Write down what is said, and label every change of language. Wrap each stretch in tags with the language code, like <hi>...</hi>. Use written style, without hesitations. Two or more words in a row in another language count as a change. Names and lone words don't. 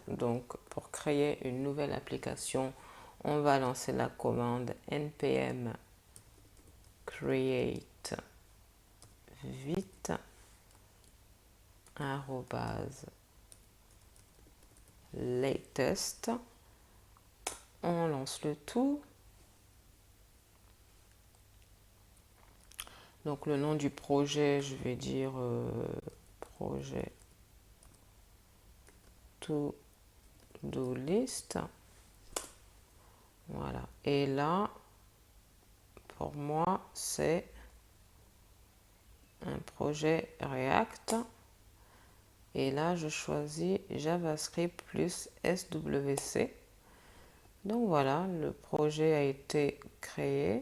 <fr>Donc, pour créer une nouvelle application, on va lancer la commande</fr> <en>npm create vite latest.</en> <fr>On lance le tout. Donc, le nom du projet, je vais dire projet</fr> <en>to-do list.</en> <fr>Voilà. Et là, pour moi, c'est un projet React. Et là, je choisis JavaScript plus SWC. Donc voilà, le projet a été créé.</fr>